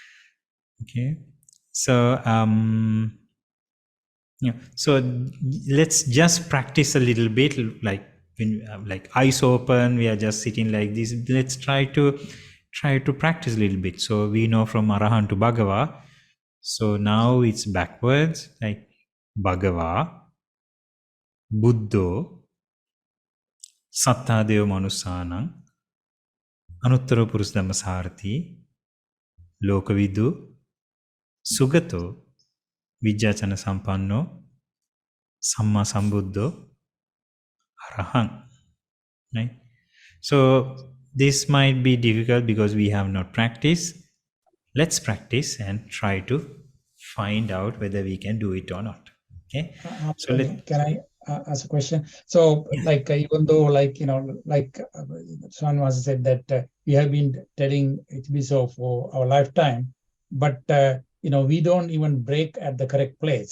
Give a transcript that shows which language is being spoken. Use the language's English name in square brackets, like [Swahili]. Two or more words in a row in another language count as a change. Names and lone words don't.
[English] So so let's just practice a little bit, like when like eyes open, we are just sitting like this. Let's try to practice a little bit. So we know from Arahant to Bhagava. So now it's backwards, like [Pali] Bhagava, Buddho, Satthadev Manusanam, Anuttara Purusdhammasarthi, Lokavidu, Sugato, Vijjachana Sampanno, Samma Sambuddho, Arahant. [English] Right? So this might be difficult because we have not practiced. Let's practice and try to find out whether we can do it or not. Okay. So can I ask a question? So, yeah. like, even though, like, like Srinivasa said that we have been telling HBSO for our lifetime, but we don't even break at the correct place.